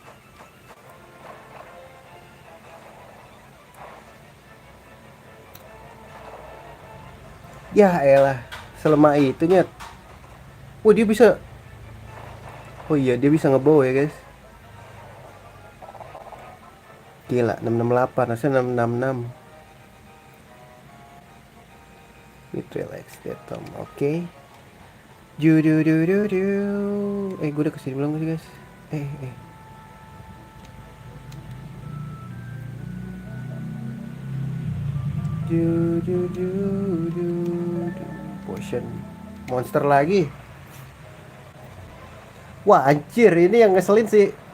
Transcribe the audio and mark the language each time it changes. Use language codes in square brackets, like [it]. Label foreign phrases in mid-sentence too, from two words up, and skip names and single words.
[id] Ya elah, selemah itu nyet. Oh dia bisa. Oh iya dia bisa ngebawa ya guys. Gila 668 harusnya 666. Mid relax detom. Oke. Judu du du du. Gue udah kesini belum sih guys? Eh. Ju. Potion. Monster lagi. Wah anjir ini yang ngeselin sih.